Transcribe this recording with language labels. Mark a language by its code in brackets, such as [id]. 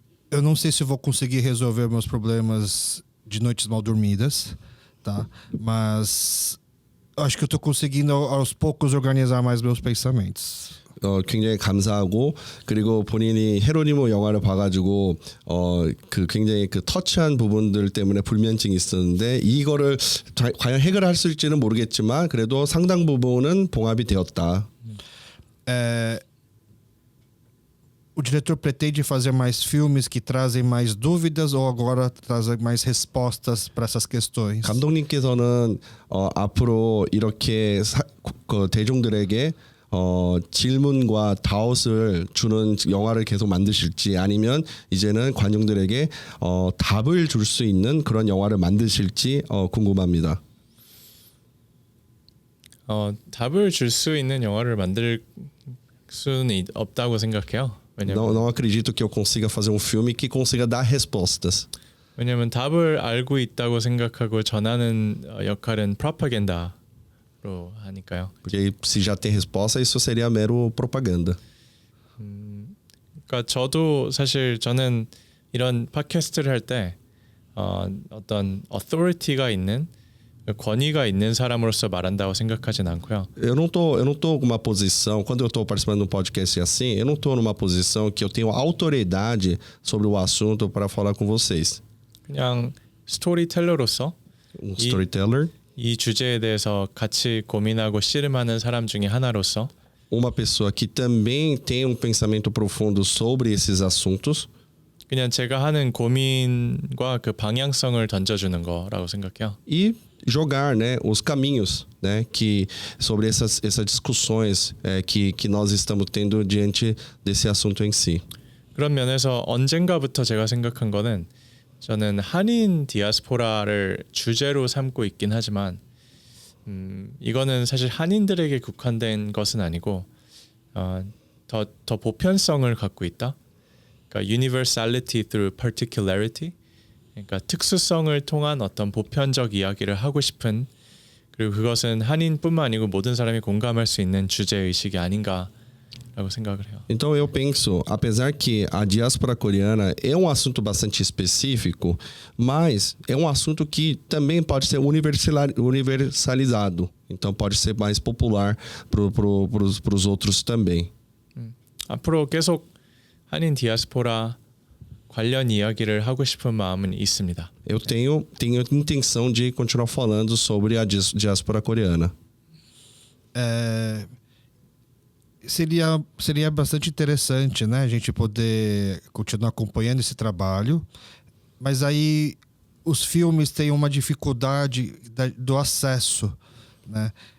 [pt] Eu não sei se eu vou conseguir resolver meus problemas de noites mal dormidas, tá? Mas acho que eu estou conseguindo aos poucos organizar mais meus pensamentos. [ko] 굉장히 감사하고, 그리고 본인이 헤로니모 영화를 봐가지고 굉장히 터치한 부분들 때문에 불면증이 있었는데 이거를 과연 해결할 수 있을지는 모르겠지만 그래도 상당 부분은 봉합이 되었다. [pt] O diretor pretende fazer mais filmes que trazem mais dúvidas ou agora trazem mais respostas para essas questões? [ko] 감독님께서는 앞으로 이렇게 대중들에게 질문과 다웃을 주는 영화를 계속 만드실지, 아니면 이제는 관중들에게 답을 줄 수 있는 그런 영화를 만드실지 궁금합니다. 답을 줄 수 있는 영화를 만들 수는 없다고 생각해요. [pt] Não acredito que eu consiga fazer um filme que consiga dar respostas. [ko] 왜냐하면 답을 알고 있다고 생각하고 전하는 역할은 프로파간다로 하니까요. [pt] Porque se já tem resposta, isso seria mero propaganda. [ko] 그러니까 저도 사실 저는 이런 팟캐스트를 할 때 어떤 authority가 있는 권위가 있는 사람으로서 말한다고 생각하진 않고요. [pt] Eu não tô com uma posição, quando eu tô participando de um podcast assim, eu não tô numa posição que eu tenho autoridade sobre o assunto para falar com vocês. [ko] 그냥 스토리텔러로서 [en] Storyteller, [ko] 이 주제에 대해서 같이 고민하고 씨름하는 사람 중에 하나로서 [pt] uma pessoa que também tem um pensamento profundo sobre esses assuntos. [ko] 그냥 제가 하는 고민과 그 방향성을 던져주는 거라고 생각해요. [pt] E jogar, né, os caminhos, né, que sobre essas discussões que nós estamos tendo diante desse assunto em si. [ko] 그런 면에서 언젠가부터 제가 생각한 거는 저는 한인 디아스포라를 주제로 삼고 있긴 하지만 이거는 사실 한인들에게 국한된 것은 아니고 더 보편성을 갖고 있다. [en] 그러니까 universality through particularity. [ko] 그러니까 특수성을 통한 어떤 보편적 이야기를 하고 싶은 그리고 그것은 한인뿐만 아니고 모든 사람이 공감할 수 있는 주제 의식이 아닌가라고 생각을 해요. [pt] Então eu penso, apesar que a diáspora coreana é um assunto bastante específico, mas é um assunto que também pode ser universalizado. Então pode ser mais popular para os outros também. [ko] 앞으로 계속 한인 디아스포라 관련 이야기를 하고 싶은 마음은 있습니다. [pt] Eu tenho intenção de continuar falando sobre a diáspora coreana. Seria bastante interessante, né, a gente poder continuar acompanhando esse trabalho, mas aí os filmes têm uma dificuldade do acesso, né?